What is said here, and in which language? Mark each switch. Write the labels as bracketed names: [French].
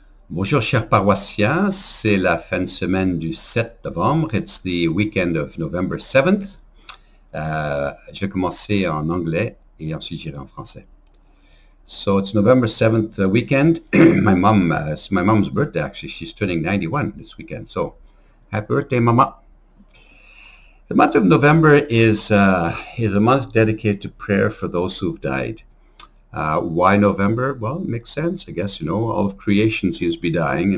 [French] Bonjour, chers paroissiens. C'est la fin de semaine du 7 novembre. [English] It's the weekend of November 7th. [French] Je vais commencer en anglais et ensuite j'irai en français. [English] So it's November 7th weekend. It's my mom's birthday, actually. She's turning 91 this weekend. So happy birthday, Mama. The month of November is a month dedicated to prayer for those who've died. Why November? Well, it makes sense, I guess. All of creation seems to be dying.